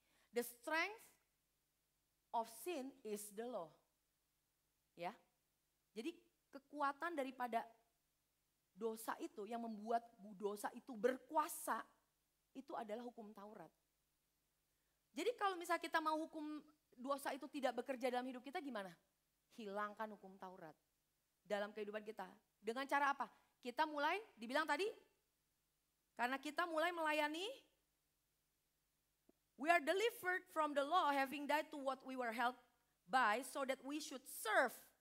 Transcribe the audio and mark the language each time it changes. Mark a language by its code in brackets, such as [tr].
[en] The strength of sin is the law. [id] Ya. Jadi kekuatan daripada dosa itu yang membuat dosa itu berkuasa, itu adalah hukum Taurat. Jadi kalau misalnya kita mau hukum dosa itu tidak bekerja dalam hidup kita gimana? Hilangkan hukum Taurat dalam kehidupan kita. Dengan cara apa? Kita mulai, dibilang tadi, karena kita mulai melayani, [en] we are delivered from the law having died to what we were held by so that we should serve.